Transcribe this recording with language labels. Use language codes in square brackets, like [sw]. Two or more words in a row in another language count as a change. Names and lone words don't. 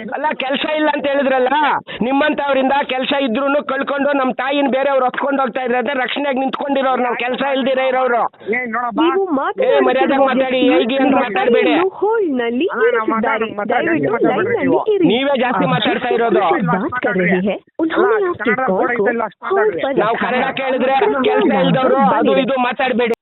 [kn] ಅಲ್ಲ ಕೆಲಸ ಇಲ್ಲ ಅಂತ ಹೇಳಿದ್ರಲ್ಲ, ನಿಮ್ಮಂತವ್ರಿಂದ ಕೆಲಸ ಇದ್ರೂ ಕಳ್ಕೊಂಡು ನಮ್ಮ ತಾಯಿನ ಬೇರೆಯವ್ರು ಹೊತ್ಕೊಂಡು ಹೋಗ್ತಾ ಇದ್ರೆ ರಕ್ಷಣೆಗೆ ನಿಂತ್ಕೊಂಡಿರೋರು, ನಾವು ಕೆಲಸ ಇಲ್ದಿರ ಇರೋರು. ನೋಡಬ್ಬಾ ನೀವು ಮರ್ಯಾದೆ ಮಾತಾಡಿ, ಹೇಗೆ ಅಂತ ಮಾತಾಡಬೇಡಿ. ಹೋಲ್ಡ್ ನಲ್ಲಿ ಇರಿಸಿದ್ದಾರೆ. ದಯವಿಟ್ಟು ಲೈನ್ ನಲ್ಲಿ ಇರಿ. ನೀವೇ ಜಾಸ್ತಿ ಮಾತಾಡ್ತಾ ಇರೋದು. [hi] बात कर रही है उन्होंने आपके कॉल को होल्ड पर [kn] ನಾವು [hi] रखा [kn] ಕನ್ನಡ [hi] है. [kn] ಕೇಳಿದ್ರೆ ಕೆಲಸ ಇಲ್ದವ್ರು ಅದು ಇದು ಮಾತಾಡಬೇಡಿ.